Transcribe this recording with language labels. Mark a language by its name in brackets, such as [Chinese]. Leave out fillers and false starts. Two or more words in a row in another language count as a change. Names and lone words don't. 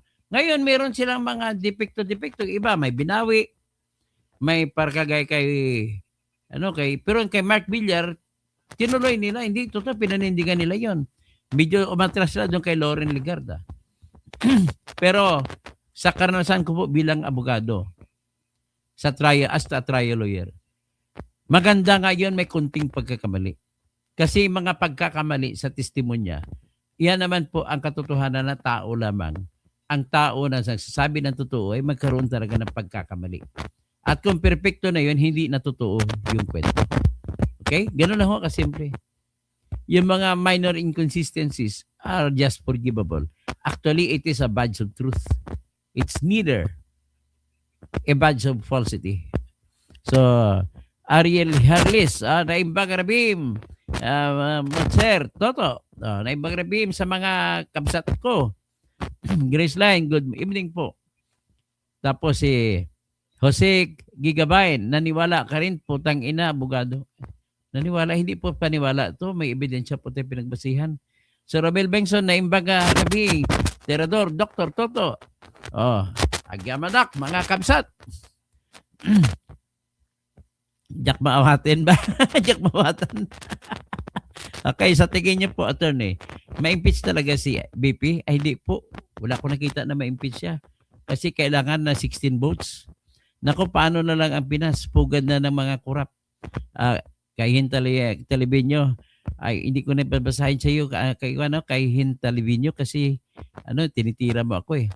[Filipino] Ngayon, meron silang mga depekto-depekto. Iba, may binawi, may parkagay pero kay Mark Villar, tinuloy nila, hindi totoo, pinanindigan nila yon. Medyo umatras sila doon kay Lauren Ligarda. Pero sa karanasan ko po bilang abogado, [English] as a trial lawyer, [Filipino] maganda nga yun, may kunting pagkakamali. Kasi mga pagkakamali sa testimonya, iyan naman po ang katotohanan na tao lamang. Ang tao na nagsasabi ng totoo ay magkaroon talaga ng pagkakamali. At kung perfecto na yun, hindi na totoo yung kwento. Okay? Ganun lang ho kasimple. Yung mga [English] minor inconsistencies are just forgivable. Actually, it is a badge of truth. It's neither a badge of falsity. [Iloko] So, Ariel Harlis, Naimbag Rabim, Sir Toto, Naimbag Rabim sa mga kabsat ko. [Filipino] Grace Line, [English] good evening [Filipino] po. Tapos si Jose Gigabayan, naniwala ka rin, putang ina, abogado. Naniwala, hindi po paniwala to, may ebidensya po tayo pinagbasihan. [Iloko] So Robel Bengson, Naimbag Rabim, Terador, Dr. Toto. Agyamadak, mga kabsat. Jack maawatin ba? Jack maawatan. [Filipino] Okay, sa tingin niyo po, attorney, ma-impeach talaga si BP? Ay, hindi po. Wala ko nakita na ma-impeach siya. Kasi kailangan na 16 votes. Naku, paano na lang ang Pinas? Pugad na ng mga kurap. Kay Hintalibinyo, ay hindi ko na babasahin sa iyo kay Hintalibinyo kasi tinitira mo ako eh.